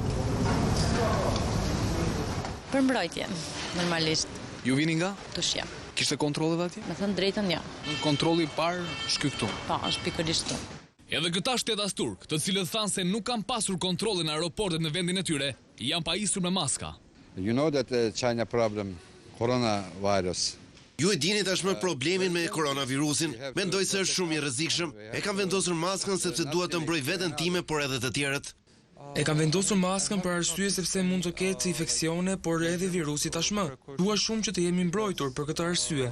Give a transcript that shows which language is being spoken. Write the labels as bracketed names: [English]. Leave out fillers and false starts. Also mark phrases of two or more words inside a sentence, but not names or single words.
[Albanian] Për mbrojtje, normalisht. Ju vini nga? Tushja. Kishte kontrollet atje? Me thënë drejtën, ja. Kontrolli i parë shky këtu. Po, është pikërisht këtu. Edhe këta shtetas turk, të cilët thanë se nuk kanë pasur kontrolle në aeroportet në vendin e tyre, janë pajisur me maska. [English] You know that China problem, coronavirus, [Albanian] Ju e dini tashmë problemin me koronavirusin, mendoj se është shumë i rrezikshëm. E kam vendosur maskën sepse dua të mbroj veten time, por edhe të tjerët. E kam vendosur maskën për arsye sepse mund të ketë infeksione, por edhe virusi tashmë. Dua shumë që të jemi mbrojtur për këtë arsye.